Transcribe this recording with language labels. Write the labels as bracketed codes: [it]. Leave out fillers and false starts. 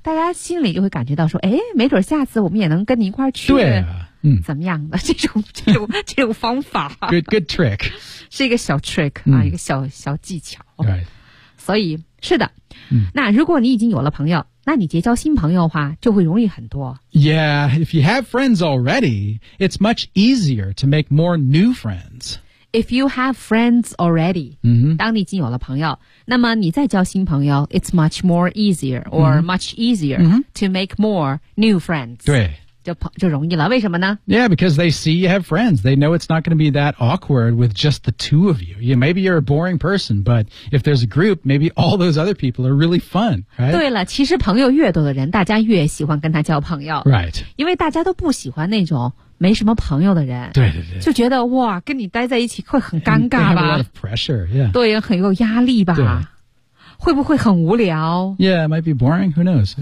[zh] 大家心里就会感觉到说，哎，没准下次我们也能跟你一块儿去。对、啊，怎么样的这种方法 [en] ？Good trick， [zh] 是一个小 trick 啊，一个小技巧。 [en] Right. [zh] 所以是的、那如果你已经有了朋友。那你结交新朋友的话就会容易很多。 [en] Yeah, if you have friends already, it's much easier to make more new friends. If you have friends already,、 [zh] 当你已经有了朋友那么你再交新朋友 [en] it's much more easier or much easier、to make more new friends. [zh] 对。就容易了。为什么呢？ [en] Yeah, because they see you have friends. They know it's not going to be that awkward with just the two of you. Yeah, maybe you're a boring person, but if there's a group, maybe all those other people are really fun, right? [zh] 对了，其实朋友越多的人，大家越喜欢跟他交朋友。 [en] Right. [zh] 因为大家都不喜欢那种没什么朋友的人，对对对，就觉得哇，跟你待在一起会很尴尬吧 [en] ？They have a lot of pressure, yeah. [zh] 对，很有压力吧？对，会不会很无聊 [en] ？Yeah, it might be boring. Who knows?